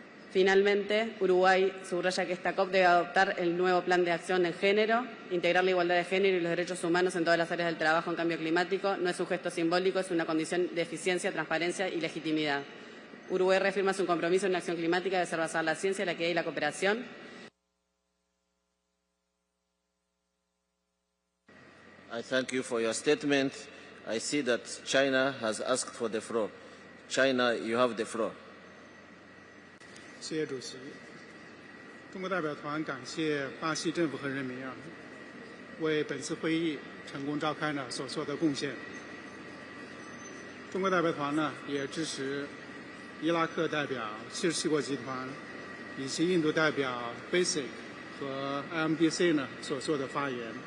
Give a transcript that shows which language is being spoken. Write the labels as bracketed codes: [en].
[es] Finalmente, Uruguay subraya que esta COP debe adoptar el nuevo plan de acción en género, integrar la igualdad de género y los derechos humanos en todas las áreas del trabajo en cambio climático. No es un gesto simbólico, es una condición de eficiencia, transparencia y legitimidad. Uruguay reafirma su compromiso en la acción climática debe ser basada en la ciencia, la equidad y la cooperación. [en] I thank you for your statement. I see that China has asked for the floor. China, you have the floor. [zh] 谢谢主席。中国代表团感谢巴西政府和人民为本次会议成功召开所做的贡献。中国代表团也支持伊拉克代表77国集团以及印度代表 BASIC 和 IMDC 所做的发言。